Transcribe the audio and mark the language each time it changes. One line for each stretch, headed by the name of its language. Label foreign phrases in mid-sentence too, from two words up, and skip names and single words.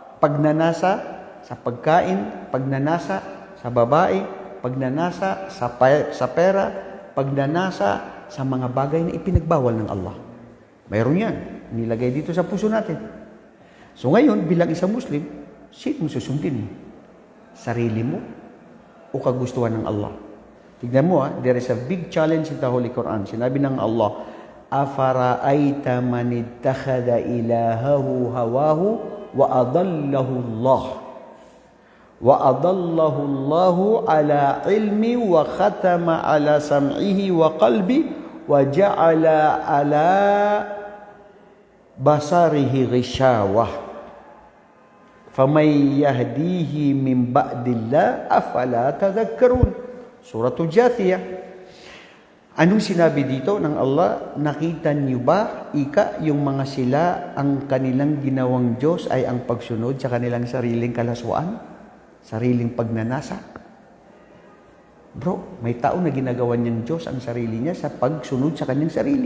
Filipino: Pagnanasa sa pagkain, pagnanasa sa babae, pagnanasa sa pera, pagnanasa sa mga bagay na ipinagbawal ng Allah. Mayroon yan. Nilagay dito sa puso natin. So ngayon, bilang isang Muslim, sino susundin mo? Sarili mo o kagustuhan ng Allah? Tignan mo,
English: there is a big challenge in the Holy Quran.
Filipino: Sinabi ng Allah,
Arabic: "أفرأيت من اتخذ إلهه هواه وأضله الله. وأضله الله على علم وختم على سمعه وقلبه وجعل على بصره غشاوة. فمن يهديه من بعد الله أفلا تذكرون."
Filipino: Suratul Jathiyah. Anong sinabi dito ng Allah? Nakita niyo ba, yung mga sila, ang kanilang ginawang Diyos ay ang pagsunod sa kanilang sariling kalaswaan? Sariling pagnanasa? Bro, may tao na ginagawa niyang Diyos ang sarili niya sa pagsunod sa kanyang sarili.